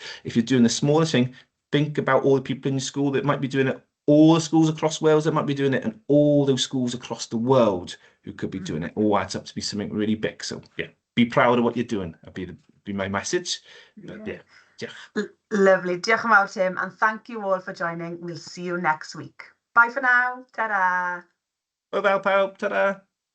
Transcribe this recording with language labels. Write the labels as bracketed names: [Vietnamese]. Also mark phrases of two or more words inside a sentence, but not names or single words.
[English] If you're doing the smallest thing, think about all the people in your school that might be doing it, all the schools across Wales that might be doing it, and all those schools across the world who could be doing it. All adds up to be something really big. So yeah, be proud of what you're doing. That'd be my message. But yeah. Lovely. [Welsh] Diolch yn fawr, [English] Tim, and thank you all for joining. We'll see you next week. Bye for now. Ta-da. [Welsh] Hwyl fawr pawb. Ta-da.